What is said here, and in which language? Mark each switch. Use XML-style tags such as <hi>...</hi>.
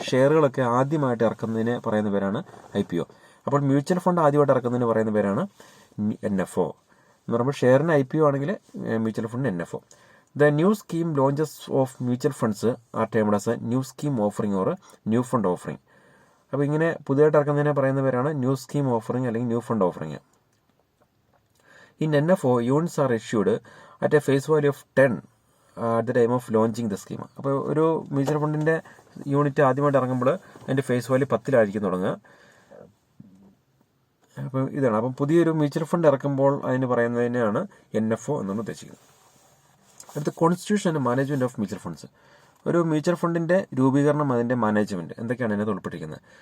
<ml>ഷെയറുകളൊക്കെ ആദ്യമായിട്ട് ഇറക്കുന്നതിന് പറയുന്ന പേരാണ് IPO. അപ്പോൾ മ്യൂച്വൽ ഫണ്ട് ആദ്യമായിട്ട് ഇറക്കുന്നതിന് പറയുന്ന പേരാണ് NFO എന്ന് പറയുമ്പോൾ ഷെയറിന് IPO ആണെങ്കിൽ mutual fund NFO.</ml> <en>The new scheme launches of mutual funds are termed as a new scheme offering or new fund offering.</en> <ml>അപ്പോൾ ഇങ്ങനെ പുതിയതായിട്ട് ഇറക്കുന്നതിനെ പറയുന്ന പേരാണ് ന്യൂ സ്കീം ഓഫറിംഗ് അല്ലെങ്കിൽ new fund offering.</ml> <en>In NFO, units are issued at a face value of 10 at the time of launching the scheme.</en> <ml>അപ്പോൾ ഒരു mutual ഫണ്ടിൻ്റെ unit ആദ്യമായിട്ട് ഇറങ്ങുമ്പോൾ അതിൻ്റെ ഫേസ് വാല്യൂ 10 തുടങ്ങുക. അപ്പോൾ ഇതാണ്. അപ്പം പുതിയൊരു മ്യൂച്വൽ ഫണ്ട് ഇറക്കുമ്പോൾ അതിന് പറയുന്നതിനാണ് NFO എന്നാണ് ഉദ്ദേശിക്കുന്നത്. അടുത്ത</ml> <en>Constitution and management of mutual funds.</en> <ml>ഒരു മ്യൂച്വൽ ഫണ്ടിൻ്റെ രൂപീകരണം, അതിൻ്റെ മാനേജ്മെൻറ്റ് എന്തൊക്കെയാണ് അതിനകത്ത് ഉൾപ്പെട്ടിരിക്കുന്നത്?</ml>